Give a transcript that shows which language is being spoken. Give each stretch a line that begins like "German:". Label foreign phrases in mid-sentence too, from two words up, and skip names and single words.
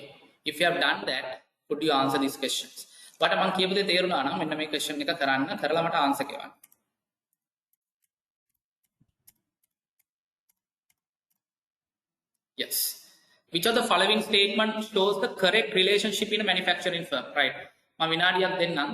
English: If you have done that, could you answer these questions?
Sinhala: But මම කියපු දේ තේරුණා නම් මෙන්න මේ question එක කරන්න කරලා මට answer කියවන්න.
English: Yes. Which of the following statement shows the correct relationship in a manufacturing firm? Right.
Sinhala: මම විනාඩියක් දෙන්නම්.